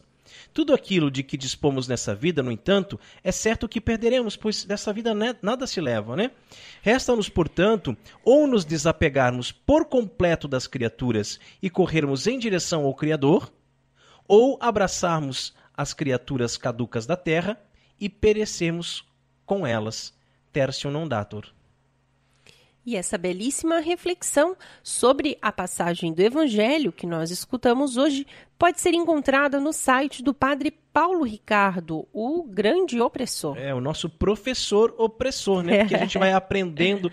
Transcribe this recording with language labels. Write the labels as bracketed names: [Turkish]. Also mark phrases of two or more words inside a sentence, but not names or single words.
[Portuguese] Tudo aquilo de que dispomos nessa vida, no entanto, é certo que perderemos, pois dessa vida nada se leva, né? Resta-nos, portanto, ou nos desapegarmos por completo das criaturas e corrermos em direção ao Criador, ou abraçarmos as criaturas caducas da terra e perecermos com elas. [Latin] Tertium non datur. [Portuguese] E essa belíssima reflexão sobre a passagem do Evangelho que nós escutamos hoje pode ser encontrada no site do Padre Paulo Ricardo, o grande opressor. É, o nosso professor opressor, né? Porque a gente vai aprendendo.